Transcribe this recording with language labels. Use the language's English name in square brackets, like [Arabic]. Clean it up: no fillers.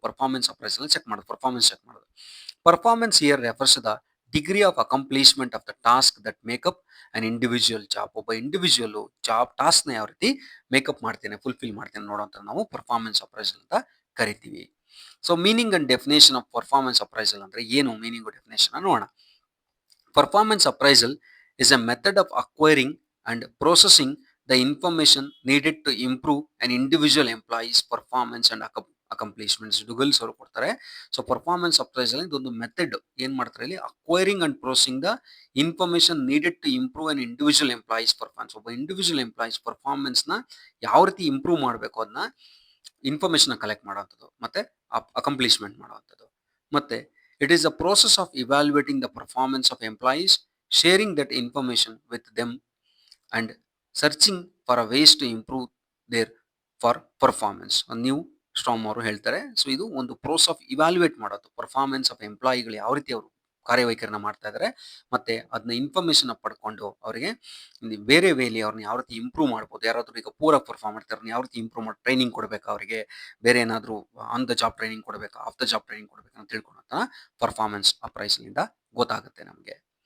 [Kannada] Performance appraisal check ಮಾಡೋದು, performance check ಮಾಡೋದು. [English] Performance here refers the degree of accomplishment of the task that make up an individual job. [Kannada] ಒಬ್ಬ individual job task ನ ಯಾವ ರೀತಿ makeup ಮಾಡ್ತೇನೆ, fulfil ಮಾಡ್ತೇನೆ ನೋಡೋಂತ ನಾವು ಪರ್ಫಾರ್ಮೆನ್ಸ್ ಅಪ್ರೈಸಲ್ ಅಂತ ಕರಿತೀವಿ. So meaning and definition of performance appraisal ಅಂದ್ರೆ ಏನು, ಮೀನಿಂಗ್ ಡೆಫಿನೇಷನ್ ನೋಡೋಣ. [English] Performance appraisal is a method of acquiring and processing the information needed to improve an individual employee's performance and accomplishments. [Kannada] ಡುಗಲ್ಸ್ ಅವರು ಕೊಡ್ತಾರೆ. [English] so performance appraisal [Kannada] ಇದೊಂದು method ಏನ್ ಮಾಡ್ತಾರೆ ಇಲ್ಲಿ, [English] Acquiring and processing the information needed to improve an individual employees performance. [Kannada] ಒಬ್ಬ individual employees performance ನ ಯಾವ ರೀತಿ ಇಂಪ್ರೂವ್ ಮಾಡಬೇಕು ಅದನ್ನ ಇನ್ಫಾರ್ಮೇಶನ್ ಕಲೆಕ್ಟ್ ಮಾಡುವಂಥದ್ದು ಮತ್ತೆ ಅಕಂಪ್ಲಿಷ್ಮೆಂಟ್ ಮಾಡುವಂಥದ್ದು. [English] ಮತ್ತೆ it is a process of evaluating the performance of employees, sharing that information with them and searching for a ways to improve their for performance. [Kannada] ನೀವು ಸ್ಟ್ರಾಮ್ ಅವರು ಹೇಳ್ತಾರೆ. ಸೊ ಇದು ಒಂದು ಪ್ರೋಸೆಸ್ ಆಫ್ ಇವ್ಯಾಲ್ಯೂಯೇಟ್ ಮಾಡೋದು ಪರ್ಫಾರ್ಮೆನ್ಸ್ ಆಫ್ ಎಂಪ್ಲಾಯಿಗಳು ಯಾವ ರೀತಿ ಅವರು ಕಾರ್ಯವೈಖರಿನ ಮಾಡ್ತಾ ಇದ್ದಾರೆ, ಮತ್ತೆ ಅದನ್ನ ಇನ್ಫಾರ್ಮೇಶನ್ ಪಡ್ಕೊಂಡು ಅವರಿಗೆ ಬೇರೆ ವೇಲಿ ಅವ್ರನ್ನ ಯಾವ ರೀತಿ ಇಂಪ್ರೂವ್ ಮಾಡ್ಬೋದು. ಯಾರಾದ್ರೂ ಈಗ ಪೂರ ಪರ್ಫಾರ್ಮ್ ಮಾಡ್ತಾರೆ, ಯಾವ ರೀತಿ ಇಂಪ್ರೂವ್ ಮಾಡಿ ಟ್ರೈನಿಂಗ್ ಕೊಡಬೇಕಾ, ಅವರಿಗೆ ಬೇರೆ ಏನಾದರೂ ಆನ್ ದ ಜಾಬ್ ಟ್ರೈನಿಂಗ್ ಕೊಡಬೇಕಾ, ಆಫ್ ದ ಜಾಬ್ ಟ್ರೈನಿಂಗ್ ಕೊಡಬೇಕಾ ಅಂತ ತಿಳ್ಕೊಳತ್ತ ಪರ್ಫಾರ್ಮೆನ್ಸ್ ಅಪ್ರೈಸಲ್ ಇಂದ ಗೊತ್ತಾಗುತ್ತೆ ನಮಗೆ.